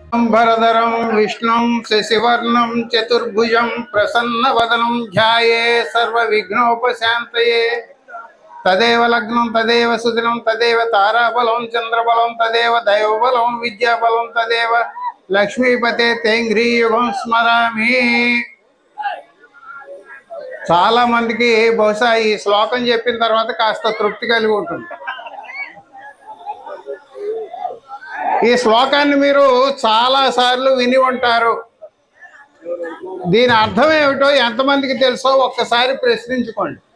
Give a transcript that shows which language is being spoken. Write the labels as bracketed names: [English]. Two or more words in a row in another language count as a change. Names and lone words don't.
[Sanskrit] शुक्लांबरधरं विष्णुं शशिवर्णं चतुर्भुजं प्रसन्नवदनं ध्याये सर्वविघ्नोपशान्तये। तदेव लग्नं तदेव सुदिनं तदेव ताराबलं चंद्रबलं तदेव दैवबलं विद्याबलं तदेव लक्ष्मीपते तेंघ्रीयुगं स्मरामि। [Telugu] చాలా మందికి బహుశా ఈ శ్లోకం చెప్పిన తర్వాత కాస్త తృప్తి కలిగి ఉంటుంది. ఈ శ్లోకాన్ని మీరు చాలా సార్లు విని ఉంటారు. దీని అర్థం ఏమిటో ఎంతమందికి తెలుసో ఒక్కసారి ప్రశ్నించుకోండి.